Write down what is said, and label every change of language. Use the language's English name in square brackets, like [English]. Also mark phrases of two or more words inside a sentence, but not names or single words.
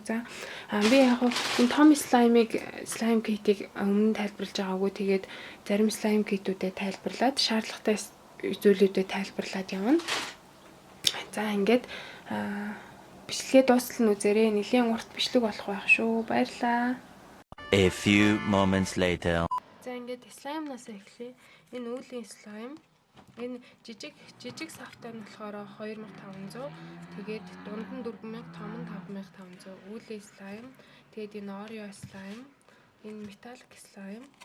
[Mongolian] За би яг энэ том слайм китийг өмнө тайлбарлаж байгаагүй. Тэгээд зарим слайм китүүдэд тайлбарлаад шаардлагатай зүйлүүдэд тайлбарлаад явна. За ингээд бичлэгээ дуустал нь үзээрэй. Нэлийн урт бичлэг болох байх шүү. Баярлалаа. [English] A few moments later. [Mongolian] За ингээд слаймнаас эхлэе. Энэ үүлийн слайм. Энэ жижиг савтай нь болохоор 2500. Тэгээд дунд нь 4000, том нь 5500. Үүлийн слайм. Тэгээд энэ Орео слайм. Энэ металлик слайм.